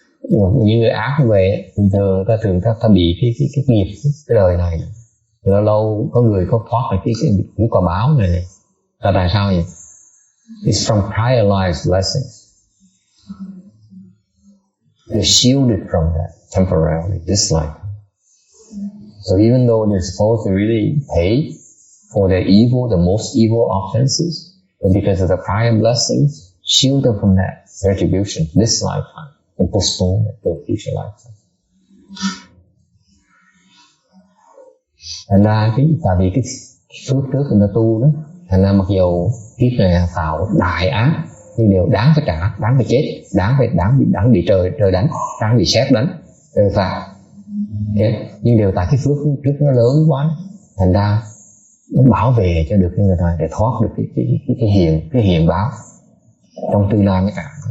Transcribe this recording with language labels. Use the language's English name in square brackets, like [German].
[Vietnamese] Những người ác như vậy thường ta bị cái nghiệp cái đời này. Lâu lâu có người có thoát được cái quả báo này. Tại sao vậy? [English] It's from prior lives blessings. They're shielded from that temporarily, this life. So even though they're supposed to really pay for their evil, the most evil offenses, but because of the prior blessings, shield them from that retribution this lifetime and postpone it to a future lifetime. [Vietnamese] Thành ra tại vì cái phước trước người ta tu đó, thành ra mặc dù kiếp này tạo đại ác nhưng đều đáng phải trả, đáng phải chết, đáng bị trời đánh, đáng bị sét đánh, trời phạt. Yeah. Nhưng đều tại cái phước trước nó lớn quá, thành ra nó bảo vệ cho được người ta để thoát được cái hiền báo trong tương lai mới trả.